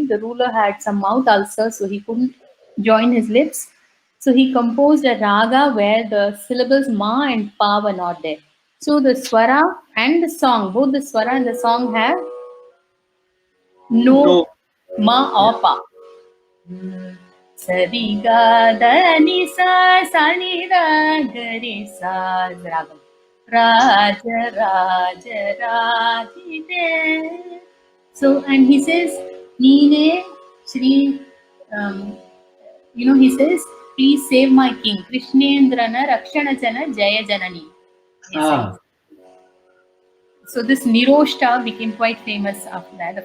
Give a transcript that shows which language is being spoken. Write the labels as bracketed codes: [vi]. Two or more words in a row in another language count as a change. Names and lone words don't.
[en] The ruler had some mouth ulcer, so he couldn't join his lips. So he composed a raga where the syllables ma and pa were not there. So the swara and the song, both the swara and the song have no ma or pa. Sari ga da ni sa ni da ga ri sa ragam. [sa] राज राज राजिते. [en] So, and he says, Nine Shri, he says, please save my king. [sa] कृष्णेन्द्रन रक्षण जन जय जननि. [en] So this Niroshta became quite famous after that.